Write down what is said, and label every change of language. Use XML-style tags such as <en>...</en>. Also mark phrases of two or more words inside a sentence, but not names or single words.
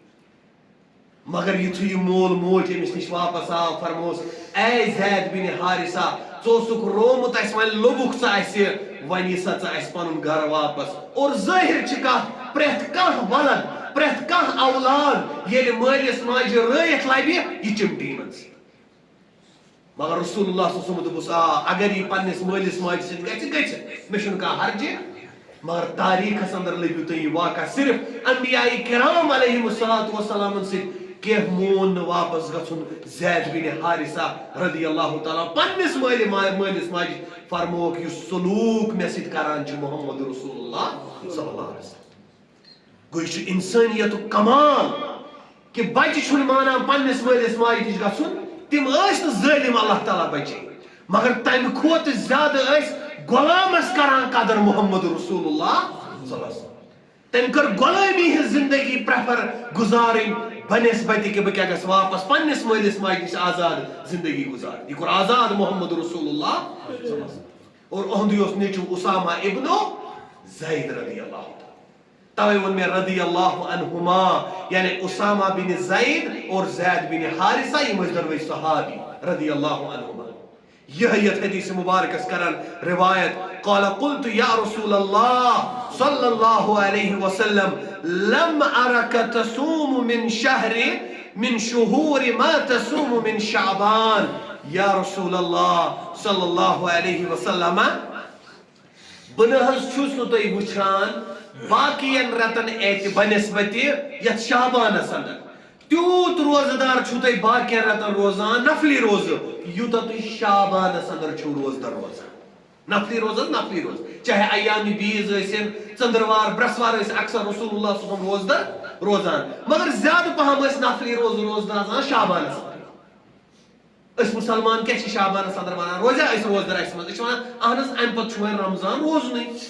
<ks>مگر یُتھُے یہِ مول موج أمِس نِش واپس آو فرموس اے زید بن حارثہ ژٕ اوسُکھ روومُت اَسہِ وۄنۍ لوٚبُکھ ژٕ اَسہِ وۄنۍ یہِ سا ژٕ اَسہِ پنُن گرٕ واپس اور ظٲہِر چھِ کتھ پرٛٮ۪تھ کانٛہہ ولد پرٛٮ۪تھ کانٛہہ اولاد ییٚلہِ مٲلِس ماجہِ رٲیِتھ لبہِ یہِ چِمٹہِ یِمن سۭتۍ مگر</ks> <ar>رسول اللہ صلی اللہ علیہ وسلم</ar> <ks>دوٚپُس آ اگر یہِ پننِس مٲلِس ماجہِ سۭتۍ گژھِ مےٚ چھُنہٕ کانٛہہ حرجہِ مگر تاریٖخس اندر لٔبِو تُہۍ یہِ واقعہ صرف انبیاء کرام</ks> <ar>علیہم الصلاۃ وسلامن</ar> <ks>سۭتۍ کینٛہہ مون نہٕ واپس گژھُن زید بن حارثہ</ks> <ar>رضی اللہ تعالیٰ</ar> <ks>پننِس مٲلِس ماجہِ فرمووُکھ یُس سلوٗک مےٚ سۭتۍ کران چھُ</ks> <ar>محمد رسول اللہ صلی اللہ علیہ وسلم</ar> <ks>گوٚو یہِ چھُ انسٲنیتُک کمال کہ بچہِ چھُنہٕ مانان پننِس مٲلِس ماجہِ نِش گژھُن تِم ٲسۍ نہٕ ظٲلِم</ks> <ar>اللہ تعالیٰ</ar> <ks>بچے مگر تمہِ کھۄتہٕ زیادٕ ٲسۍ غۄلامس کران قدر</ks> <ar>محمد رسول اللہ صلی اللہ علیہ وسلم</ar> <ks>تٔمۍ کٔر غۄلٲمی ہٕنٛز زندگی پریفر گُزارٕنۍ بنسبتہِ کہ بہٕ کیٛاہ گژھٕ واپس پننِس مٲلِس ماجہِ نِش آزاد زندگی گُزارٕنۍ یہِ کوٚر آزاد محمد</ks> <ar>رسول اللہ صلی اللہ علیہ وسلم</ar> <ks>اور اُہُنٛدُے اوس نیٚچوٗ اسامہ ابن زید رضی اللہ توے ووٚن مےٚ</ks> <ar>رضی اللہ عنہما</ar> <ks>یعنی اسامہ بن زید اور زید بن حارثہ یِم ٲسۍ دۄنوَے صحابی</ks> <ar>رضی اللہ عنہما</ar> <ks>یہے یتھ حدیث مبارکس کران روایت</ks> <ar>قال قلت یا رسول اللہ صلی اللہ علیہ وسلم لم ارك تصوم من شهور ما تصوم من شعبان یا رسول اللہ صلی اللہ علیہ وسلم</ar> <ks>بہٕ نہ حظ چھُس نہٕ تۄہہِ وٕچھان باقین رٮ۪تن بنسبتہِ یتھ شعبانس اندر تیوٗت روزٕ دار چھُو تُہۍ باقین رٮ۪تن روزان نفلی روزٕ یوٗتاہ تُہۍ شعبانس اندر چھِو روزدر روزان نفلی روز حظ نفلی روز چاہے ایام بیٖز ٲسِن ژٔنٛدٕروار برٛٮ۪سوار ٲسۍ اکثر</ks> <ar>رسول اللہ صلی اللہ علیہ وسلم</ar> <ks>روزدر روزان مگر زیادٕ پہم ٲسۍ نفلی روزدر آسان شعبانس اندر أسۍ مُسلمان کیٛاہ چھِ شعبانس اندر ونان روزیا أسۍ روزدر اسہِ منٛز أسۍ چھِ ونان اہن حظ امہِ پتہٕ چھُ وۄنۍ رمضان روزنٕے</ks>